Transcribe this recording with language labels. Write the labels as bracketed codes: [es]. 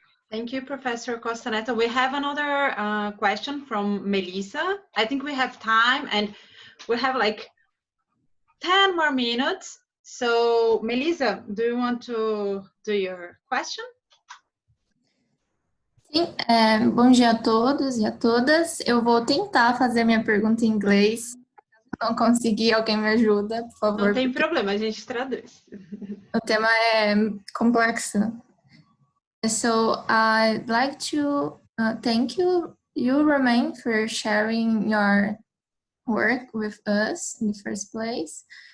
[en] Thank you, Professor Costa Neto. We have another question from Melissa. I think we have time, and we have like 10 more minutes. So, Melissa, do you want to do your question? [pt] Sim, bom dia a todos e a todas. Eu vou tentar fazer minha pergunta em inglês. Se não conseguir, alguém me ajuda, por favor. Não tem problema, a gente traduz. O tema é complexo. [en] So, I'd like to thank you, Romain, for sharing your work with us in the first place.